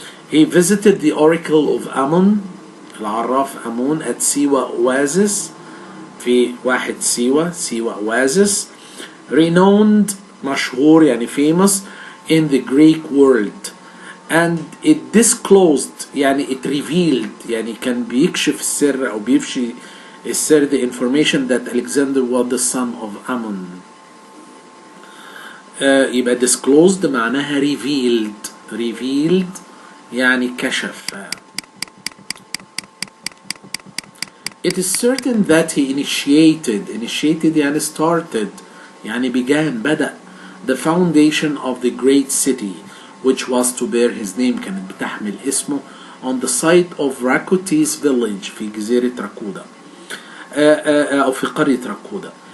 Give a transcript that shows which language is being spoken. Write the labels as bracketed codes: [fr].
[en] He visited the oracle of Amun، [ar] العراف [en] Amun، at Siwa Oasis، [ar] في واحد [en] Siwa Oasis، renowned، [ar] مشهور يعني [en] famous in the Greek world. And it disclosed، يعني it revealed، [ar] يعني كان بيكشف السر أو بيفشي السر، [en] the information that Alexander was the son of Amun. [ar] يبقى disclosed معناها revealed يعني كشف. [en] It is certain that he initiated [ar] يعني [en] started، يعني began، [ar] بدأ [en] the foundation of the great city which was to bear his name، [ar] كانت بتحمل اسمه، [en] on the site of Rakotis village، [ar] في جزيرة راكودا أو في قرية راكودا.